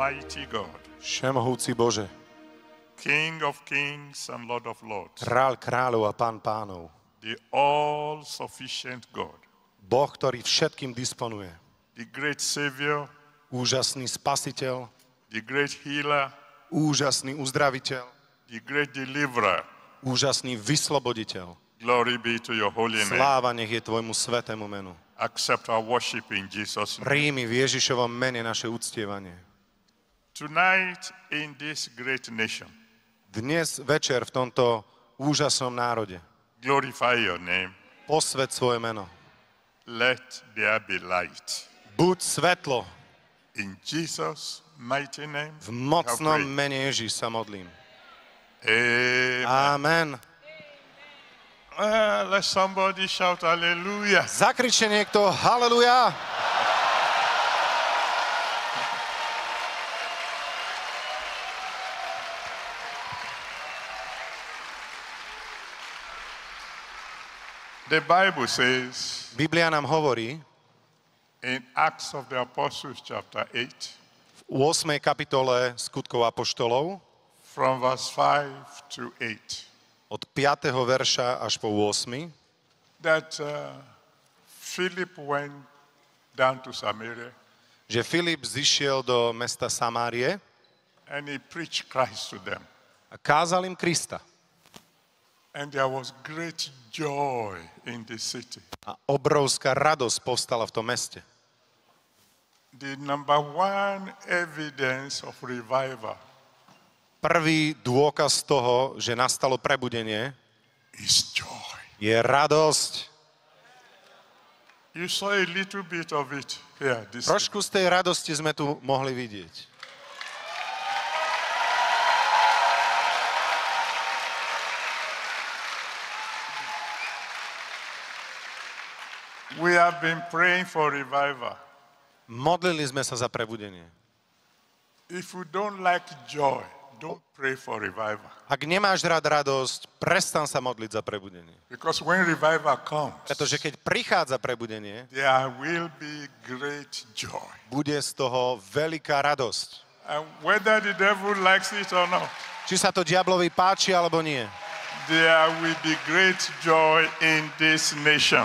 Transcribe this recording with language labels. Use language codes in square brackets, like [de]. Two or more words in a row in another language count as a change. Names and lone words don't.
[en] Almighty God, [sk] Všemohúci Bože, [en] King of kings and Lord of lords, [sk] Kráľ kráľov a Pán pánov, [en] the all-sufficient God, [sk] Boh, ktorý všetkým disponuje, [en] the great Savior, [sk] úžasný spasiteľ, [en] the great healer, [sk] úžasný uzdraviteľ, [en] the great deliverer. [sk] úžasný vysloboditeľ. [en] Glory be to your holy name. [sk] Sláva nech je tvojmu svätému menu. [en] Accept our worship in Jesus' name. [sk] Príjmi v Ježišovom mene naše uctievanie. [en] Tonight in this great nation, [sk] Dnes večer v tomto úžasnom národe [en] glorify your name. [sk] posväť svoje meno. [en] Let there be light. [sk] Buď svetlo. [en] In Jesus' mighty name, [sk] V mocnom [en] we have [sk] mene Ježiš sa modlím. [en] prayed. Amen. [sk] Amen. [en] Let somebody shout hallelujah. [sk] Zakričte niekto haleluja. [en] The Bible says [sk] Biblia nám hovorí [en] in Acts of the Apostles chapter 8, [sk] v 8. kapitole Skutkov apoštolov [en] from verse 5 to 8, [sk] od 5. verša až po 8. [en] that Philip went down to Samaria [sk] že Filip zišiel do mesta Samárie [en] and he preached Christ to them. [sk] a kázal im Krista. [en] And there was great joy in the city. [sk] A obrovská radosť povstala v tom meste. [en] The number one evidence of revival [sk] Prvý dôkaz toho, že nastalo prebudenie, [en] is joy. [sk] je radosť. [en] You saw a little bit of it here. This [sk] Trošku z tej radosti sme tu mohli vidieť. [en] We have been praying for revival. [sk] Modlili sme sa za prebudenie. [en] If you don't like joy, don't pray for revival. [sk] Ak nemáš rád radosť, prestan sa modliť za prebudenie. [en] Because when revival comes, [sk] Pretože keď prichádza prebudenie, [en] there will be great joy. [sk] bude z toho veľká radosť. [en] And whether the devil likes it or not, [sk] Či sa to diablovi páči alebo nie, [en] there will be great joy in this nation.